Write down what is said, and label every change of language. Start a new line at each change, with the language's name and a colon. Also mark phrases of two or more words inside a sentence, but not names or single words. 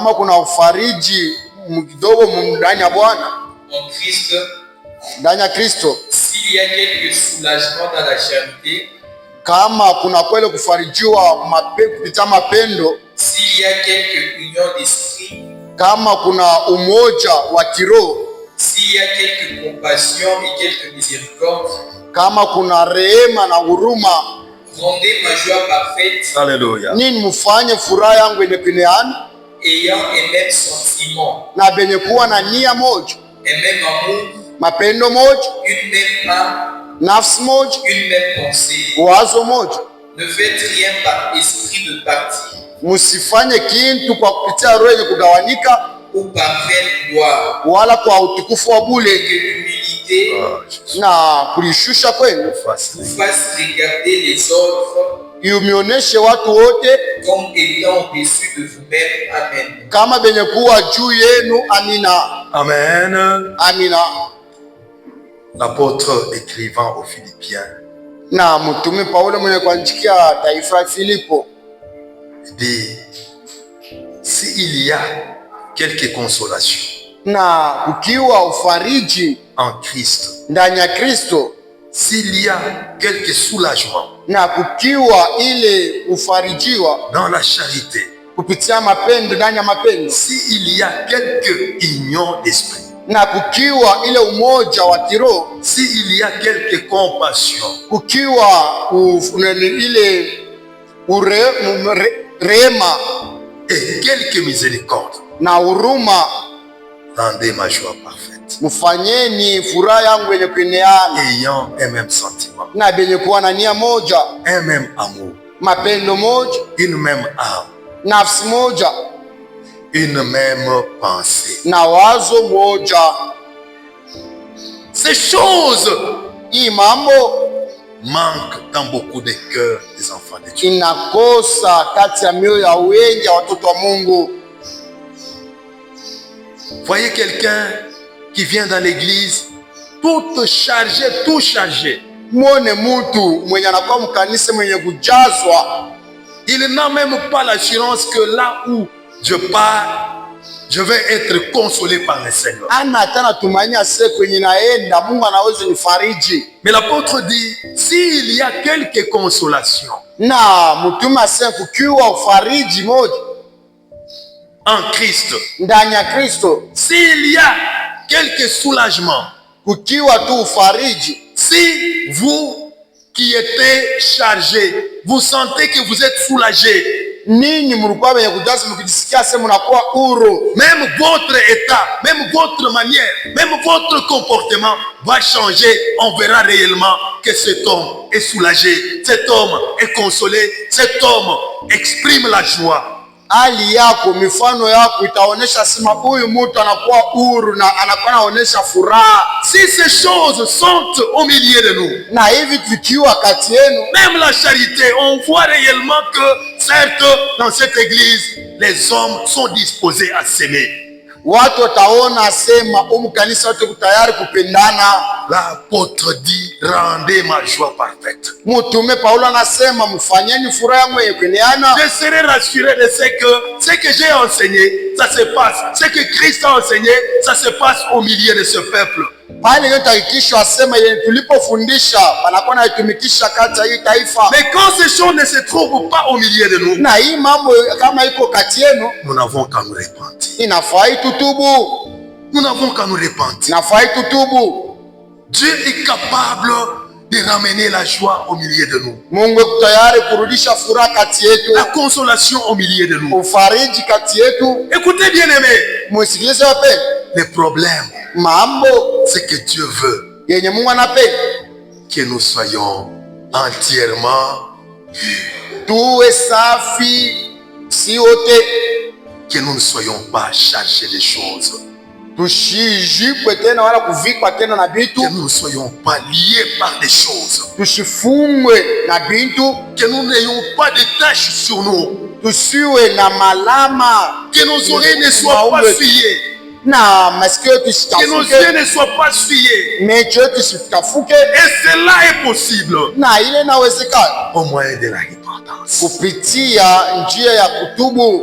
French: en Christ, s'il y a quelque soulagement dans la charité, s'il y a quelque union d'esprit, s'il y a quelque compassion et quelque miséricorde, rendez ma joie parfaite. Alléluia. Ayant les mêmes sentiments, un même amour,
Swahili: mapendo moja,
French: une même âme,
Swahili: nafsi moja,
French: une même pensée.
Swahili: wazo moja.
French: Ne faites rien par esprit de parti
Swahili: Musifanye kintu kwa kupitia roho yenye kugawanika
French: ou par vaine gloire,
Swahili: wala kwa utukufu wa bure,
French: que l'humilité
Swahili: na kulishusha kwenu
French: vous fasse regarder les autres
Swahili: iumioneshe watu wote
French: comme étant au-dessus de vous-même. Amen.
Swahili: kama benye kuwa juu yenu. Amina.
French: Amen.
Swahili: Amina.
French: L'apôtre écrivant aux Philippiens
Swahili: Na mtume Paulo mwenye kuandikia taifa ya Filipo
French: dit, s'il y a quelque consolation
Swahili: na ukiwa ufariji
French: en Christ,
Swahili: ndani ya Kristo,
French: s'il y a quelque soulagement
Swahili: na kukiwa ile ufarijiwa
French: dans la charité,
Swahili: kupitia mapendo, ndani ya mapendo,
French: s'il y a quelque union d'esprit,
Swahili: na kukiwa ile umoja wa kiroho,
French: s'il y a quelque compassion,
Swahili: kukiwa ile rehema
French: et quelque miséricorde,
Swahili: na huruma,
French: rendez ma joie parfaite,
Swahili: mfanyeni furaha yangu yenye kueneana,
French: ayant un même sentiment,
Swahili: na benye kuwa na nia moja,
French: un même amour,
Swahili: mapendo moja,
French: une même âme,
Swahili: nafsi moja,
French: une même pensée.
Swahili: na wazo moja.
French: Ces choses
Swahili: Hii mambo
French: manquent dans beaucoup de cœurs des enfants de Dieu.
Swahili: inakosa kati ya mioyo ya wengi ya watoto wa Mungu.
French: Voyez quelqu'un qui vient dans l'église tout chargé, tout chargé.
Swahili: Mwone mtu mwenye anakuwa mkanisa mwenye kujazwa,
French: Il n'a même pas l'assurance que là où je pars, je vais être consolé par le Seigneur.
Swahili: ana hata natumaini ase kwenye naenda Mungu anaweza nifariji.
French: Mais l'apôtre dit, s'il y a quelque consolation
Swahili: Na mtume asema kukiwa ufariji moja
French: en Christ,
Swahili: ndani ya Kristo,
French: s'il y a quelque soulagement,
Swahili: kukiwa tu ufariji,
French: si vous qui êtes chargé, vous sentez que vous êtes soulagé,
Swahili: ninyi mlikuwa wenye kujaza mkijisikia sema mnakuwa huru,
French: même votre état, même votre manière, même votre comportement va changer. On verra réellement que cet homme est soulagé, cet homme est consolé, cet homme exprime la joie.
Swahili: hali yako, mifano yako itaonesha sema huyu mtu anakuwa huru na anakuwa anaonesha furaha.
French: Si ces choses sont au milieu de nous,
Swahili: Na hivi tukiwa kati yenu,
French: même la charité, on voit réellement que certes dans cette église, les hommes sont disposés à s'aimer.
Swahili: watu wataona sema kanisa wote tayari kupendana.
French: L'apôtre dit, rendez ma joie parfaite.
Swahili: Mtume Paulo anasema mfanyeni furaha yangu yenye kueneana.
French: Je serai rassuré de ce que j'ai enseigné, ça se passe. Ce que Christ a enseigné, ça se passe au milieu de ce peuple.
Swahili: Pale yote hakikisho asema yenye tulipofundisha panakuwa naitumikisha kati ya hii taifa.
French: Mais quand ces choses ne se trouvent pas au milieu de nous,
Swahili: Na hii mambo kama iko kati yenu,
French: nous n'avons qu'à nous repentir.
Swahili: inafai tutubu,
French: Nous n'avons qu'à nous repentir.
Swahili: inafai tutubu.
French: Dieu est capable de ramener la joie au milieu de nous,
Swahili: Mungu yuko tayari kurudisha furaha kati yetu,
French: la consolation au milieu de nous.
Swahili: ufariji kati yetu.
French: Écoutez bien aimé,
Swahili: Msikilize wapendwa,
French: le problème,
Swahili: mambo
French: c'est que Dieu veut
Swahili: yenye Mungu anapenda
French: que nous soyons entièrement,
Swahili: tuwe safi, si wote
French: que nous ne soyons pas chargés de choses,
Swahili: tushijikwe tena wala kuvikwa tena na bitu,
French: que nous ne soyons pas liés par des choses,
Swahili: tushifungwe na bitu,
French: que nous n'ayons pas de taches sur nous,
Swahili: tusiwe na malama,
French: que nos oreilles ne soient pas souillées,
Swahili: na masikio
French: que nos
Swahili: tusitafuke,
French: yeux ne soient pas souillés.
Swahili: macho tusitafuke,
French: Et cela est possible
Swahili: na ile inawezekana
French: au moyen de la repentance.
Swahili: kupitia njia ya kutubu,